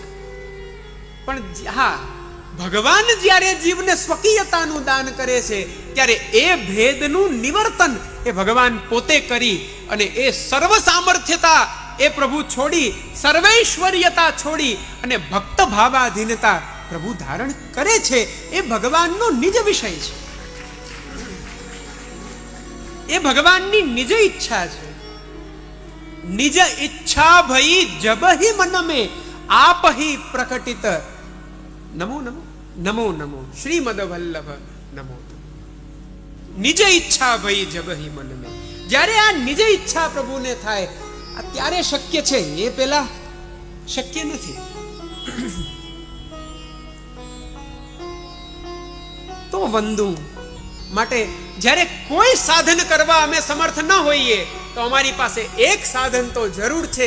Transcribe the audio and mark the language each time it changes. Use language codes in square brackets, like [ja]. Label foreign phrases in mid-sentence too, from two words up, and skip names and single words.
[gu] પણ હા, ભગવાન જ્યારે જીવને સ્વકીયતાનું દાન કરે છે, ત્યારે એ ભેદનું નિવર્તન એ ભગવાન પોતે કરી, અને એ સર્વ સામર્થ્યતા એ પ્રભુ છોડી, સર્વૈશ્વર્યતા છોડી, અને ભક્ત ભાવાધીનતા પ્રભુ ધારણ કરે છે. એ ભગવાનનો નિજ વિષય છે, એ ભગવાનની નિજ ઈચ્છા છે. [bra] निज इच्छा भई जब ही मन में आप ही प्रकटित। नमो नमो नमो नमो श्रीमद वल्लभ नमो। निज इच्छा भई जब ही मन में, [gu] જ્યારે આ નિજ ઈચ્છા પ્રભુને થાય ત્યારે શક્ય છે, એ પેલા શક્ય નથી. તો વંદુ માટે જ્યારે કોઈ સાધન કરવા અમે સમર્થ ન હોઈએ તો અમારી પાસે એક સાધન તો જરૂર છે.